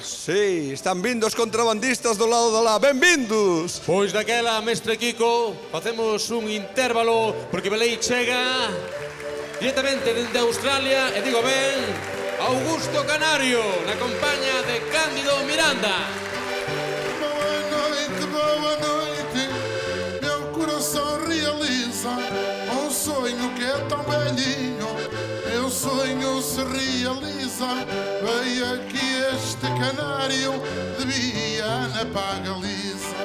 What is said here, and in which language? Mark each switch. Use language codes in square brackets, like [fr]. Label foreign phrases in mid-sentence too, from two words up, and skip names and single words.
[gl] Sí, están vindo os contrabandistas do lado de lá, benvindos! Pois daquela, mestre Kiko, facemos un intervalo porque Belei chega directamente dende Australia, e digo ben, Augusto Canario, na compañía de Cándido Miranda. [pt] Boa noite, meu coração realiza um sonho que é tão velhinho, meu sonho se realiza, veio aqui este canário de Viana para a Galiza.